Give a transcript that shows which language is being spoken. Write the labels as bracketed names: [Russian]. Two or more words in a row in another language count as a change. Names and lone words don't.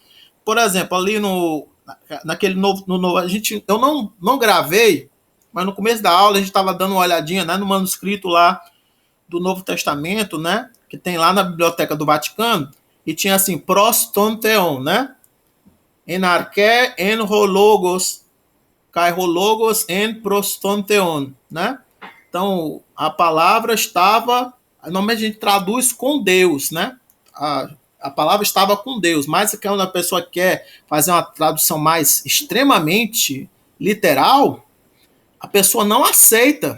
[Portuguese] Por exemplo, ali naquele novo eu não gravei, mas no começo da aula a gente estava dando uma olhadinha, né, no manuscrito lá do Novo Testamento, né, que tem lá na Biblioteca do Vaticano, e tinha assim, prostonteon, né, [Greek] ἐν ἀρχῇ ἦν ὁ λόγος, καὶ ὁ λόγος ἦν πρὸς τὸν θεόν, [Portuguese] né? Então, a palavra estava, normalmente a gente traduz com Deus, né? A palavra estava com Deus, mas quando a pessoa quer fazer uma tradução mais extremamente literal, a pessoa não aceita.